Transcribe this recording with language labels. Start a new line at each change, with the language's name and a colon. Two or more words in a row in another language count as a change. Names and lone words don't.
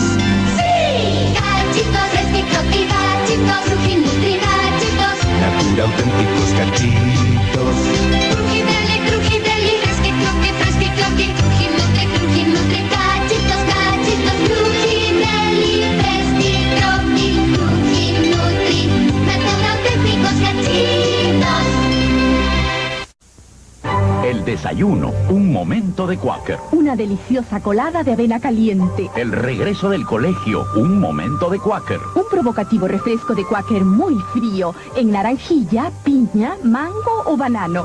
Spanish: ¡Sí! Cachitos, Resquito, cachitos, Nutri, cachitos. Natura auténticos cachitos. Cruji, deli, Resquito, Nutri, cachitos, cachitos, Cruji, deli, Resquito, Nutri, Natura auténticos cachitos. El desayuno, un momento de Quaker. Una deliciosa colada de avena caliente. El regreso del colegio, un momento de Quaker. Un provocativo refresco de Quaker muy frío, en naranjilla, piña, mango o banano.